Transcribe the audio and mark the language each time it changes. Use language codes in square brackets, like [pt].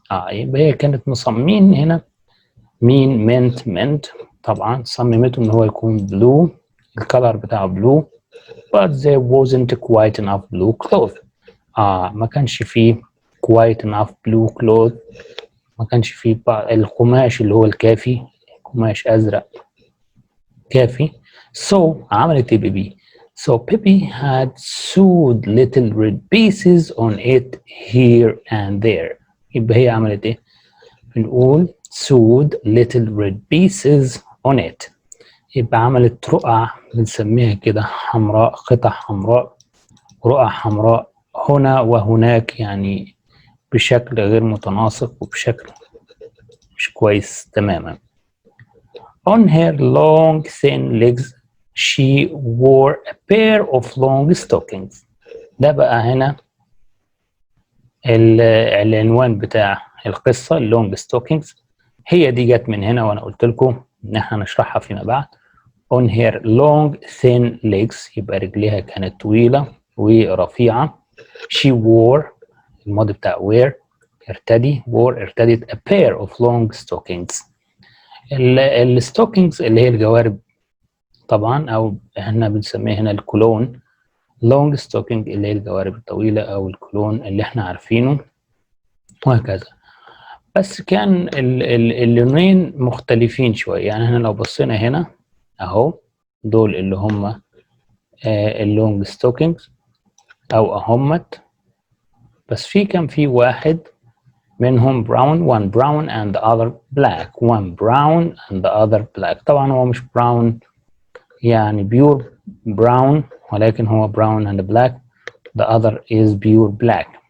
[ar] يبقى هي كانت مصممين هنا meant طبعا صممته ان هو يكون blue الكلر بتاعه blue [en] but there wasn't quite enough blue cloth. [ar] ما كانش فيه [en] quite enough blue cloth، [ar] ما كانش فيه القماش اللي هو الكافي، قماش أزرق كافي. So عملت بيبي. [en] So Pippi had sewed little red pieces on it here and there. [ar] يبقى هي عملت ايه؟ بنقول [en] sewed little red pieces on it. [ar] يبقى عملت رقع بنسميها كده حمراء، قطع حمراء، رقع حمراء هنا وهناك يعني بشكل غير متناسق وبشكل مش كويس تماما. [en] On her long thin legs she wore a pair of long stockings. [ar] ده بقى هنا العنوان بتاع القصة اللونج ستوكينجز. هي دي جت من هنا وانا قلت لكم ان احنا هنشرحها فيما بعد. [en] On her long thin legs [ar] يبقى رجليها كانت طويلة ورفيعة. [en] She wore [ar] الماضي بتاع [en] wear [ar] ارتدي ارتدت [en] a pair of long stockings. [ar] الستوكينجز اللي هي الجوارب طبعا او احنا بنسميها هنا الكولون. long stocking اللي هي الجوارب الطويلة او الكولون اللي احنا عارفينه وهكذا. بس كان اللونين مختلفين شوية. يعني احنا لو بصينا هنا اهو دول اللي هم اللونج ستوكينجز او اهمت، بس كان في واحد منهم brown, [en] one brown and the other black, one brown and the other black. [ar] طبعا هو مش [en] brown يعني pure brown ولكن هو brown and black, the other is pure black.